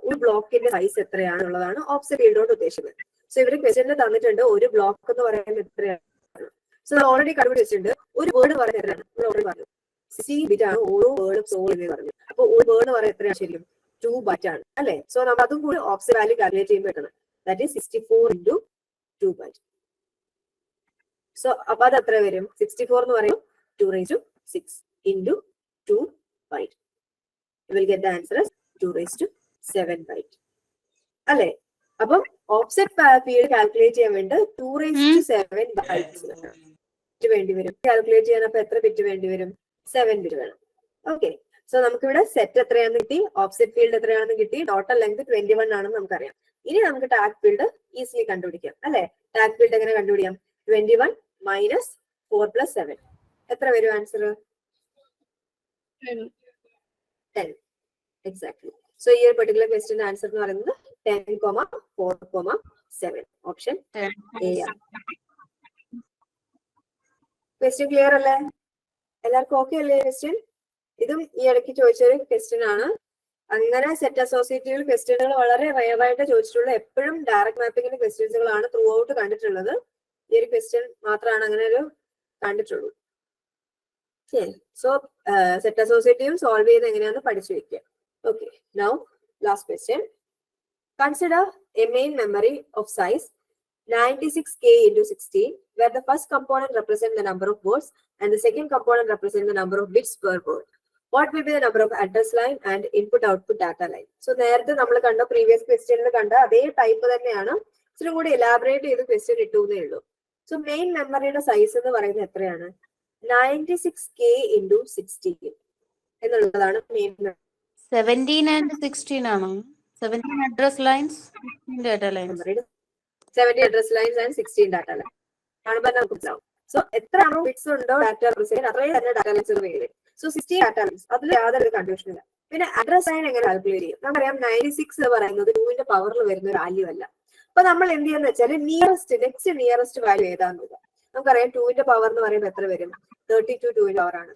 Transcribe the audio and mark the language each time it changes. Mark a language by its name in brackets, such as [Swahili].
[Malayalam] ഒരു ബ്ലോക്കിന്റെ size എത്രയാണെന്നുള്ളതാണ് offset field കൊണ്ട് ഉദ്ദേശിക്കുന്നത്. സോ ഇവര് ക്വസ്റ്റ്യനിൽ തന്നിട്ടുണ്ട് ഒരു ബ്ലോക്ക് എന്ന് പറയുന്നത് എത്രയാണ്. So already കണ്ടുപിടിച്ചിട്ടുണ്ട്. ഒരു വേർഡ് പറയുന്നത് എത്രയാണ്? ഓൾറെഡി പറഞ്ഞു 16 ബിറ്റ് ആണ് ഓരോ വേർഡും സ്റ്റോർ എന്ന് പറഞ്ഞു. അപ്പൊ ഒരു വേർഡ് എന്ന് പറയുന്നത് എത്രയാണ്? ശരിക്കും 2 ബൈറ്റ് ആണ് അല്ലെ? സോ നമ്മൾ അതും കൂടി ഓഫ്സെറ്റ് വാല്യൂ കാൽക്കുലേറ്റ് ചെയ്യുമ്പോൾ കിട്ടുന്നത് [English] that is [Malayalam] 64 into 2 byte. So അപ്പൊ അത് എത്ര വരും? 64 എന്ന് പറയും 2⁻6 into 2 byte. [English] You will get the answer as 2⁻6. [Malayalam] 7 byte അല്ലെ? അപ്പം ഓഫ്സെറ്റ് ഫീൽഡ് കാൽക്കുലേറ്റ് ചെയ്യാൻ വേണ്ടി 2�7 ബൈറ്റ്സ് വേണ്ടി വരും. കാൽക്കുലേറ്റ് ചെയ്യാൻ അപ്പൊ എത്ര ബിറ്റ് വേണ്ടി വരും? 7 ബിറ്റ് വേണം. ഓക്കെ, സോ നമുക്കിവിടെ സെറ്റ് എത്രയാണെന്ന് കിട്ടി, ഓഫ്സെറ്റ് ഫീൽഡ് എത്രയാണെന്ന് കിട്ടി, ടോട്ടൽ ലെങ്ത് 21 ആണെന്ന് നമുക്കറിയാം. ഇനി നമുക്ക് ടാഗ് ഫീൽഡ് ഈസിലി കണ്ടുപിടിക്കാം അല്ലെ? ടാഗ് ഫീൽഡ് എങ്ങനെ കണ്ടുപിടിക്കാം? 21 മൈനസ് 4 പ്ലസ് 7 എത്ര വരും ആൻസർ? 10. എക്സാക്ട്ലി. സോ ഈ ഒരു പെർട്ടിക്കുലർ ക്വസ്റ്റിന്റെ ആൻസർ എന്ന് പറയുന്നത് 10,4,7 ഓപ്ഷൻ എ ആണ്. ക്വസ്റ്റ്യൻ ക്ലിയർ അല്ലേ? എല്ലാവർക്കും ഓക്കെ അല്ലേ ക്വസ്റ്റ്യൻ? ഇതും ഈ ഇടയ്ക്ക് ചോദിച്ചൊരു ക്വസ്റ്റ്യൻ ആണ്. അങ്ങനെ സെറ്റ് അസോസിയേറ്റീവ് ക്വസ്റ്റ്യനുകൾ വളരെ റയറായിട്ട് ചോദിച്ചിട്ടുള്ള, എപ്പോഴും ഡയറക്ട് മാപ്പിങ്ങിന്റെ ക്വസ്റ്റ്യൻസുകളാണ് ത്രൂ ഔട്ട് കണ്ടിട്ടുള്ളത്. ഈ ഒരു ക്വസ്റ്റ്യൻ മാത്രമാണ് അങ്ങനെ ഒരു കണ്ടിട്ടുള്ളൂ. സോ സെറ്റ് അസോസിയേറ്റീവ് സോൾവ് ചെയ്യുന്നത് എങ്ങനെയാണെന്ന് പഠിച്ചു വെക്കുക. Okay, now last question. [English] Consider a main memory of size 96K into 16, where the first component represents the number of words and the second component represents the number of bits per word. What will be the number of address line and input-output data line? [Malayalam] So നേരത്തെ നമ്മൾ കണ്ട previous ക്വസ്റ്റ്യനിൽ കണ്ട അതേ type തന്നെയാണ്, ഇച്ചിരി കൂടി elaborate ചെയ്ത് ക്വസ്റ്റ്യൻ ഇട്ടുന്നേ ഉള്ളൂ. സോ മെയിൻ മെമ്മറിയുടെ സൈസ് എന്ന് പറയുന്നത് എത്രയാണ്? 96K into 16 എന്നുള്ളതാണ് മെയിൻ. [English] 17 and 16 [Malayalam] ആണോ? [English] 17 address lines, 16 data lines. 70 address lines and 16 data lines. [Malayalam] കാണുമ്പോൾ നമുക്ക് മനസ്സിലാവും. സോ എത്ര ബിറ്റ്സ് ഉണ്ടോ ഡാറ്റ റെപ്രസെന്റ് അത്രയും തന്നെ ഡാറ്റ ലൈൻസ് വരും. സോ 16 ഡാറ്റ ലൈൻസ്, അതിൽ യാതൊരു കൺഫ്യൂഷൻ ഇല്ല. പിന്നെ അഡ്രസ് ലൈൻ എങ്ങനെ കാൽക്കുലേറ്റ് ചെയ്യും? നമുക്കറിയാം 96 എന്ന് പറയുന്നത് 2ന്റെ പവറിൽ വരുന്ന ഒരു വാല്യൂ അല്ല. അപ്പൊ നമ്മൾ എന്ത് ചെയ്യുന്ന വെച്ചാൽ നെക്സ്റ്റ് നിയറസ്റ്റ് വാല്യൂ ഏതാന്ന് നോക്കാം. നമുക്കറിയാം 2ന്റെ പവർ എന്ന് പറയുമ്പോൾ എത്ര വരും? 32 2ന്റെ പവർ ആണ്.